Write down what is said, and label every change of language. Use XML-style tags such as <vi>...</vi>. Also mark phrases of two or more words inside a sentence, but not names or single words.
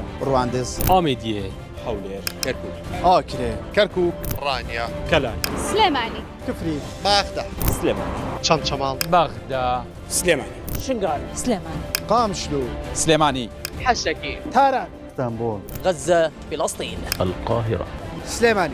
<ckb>ڕواندز ئامێدیێ هەولێر کەرکووک ئاکرێ کەرکووک ڕانیا کەلان سلێمانی کفری باخدا سلێمانی چەند چەماڵ بەغدا سلێمانی شنگال سلێمانی قامشلو سلێمانی حەشەکی تاران ئیستانبول غزة فلسطين القاهرة سلێمانی</ckb>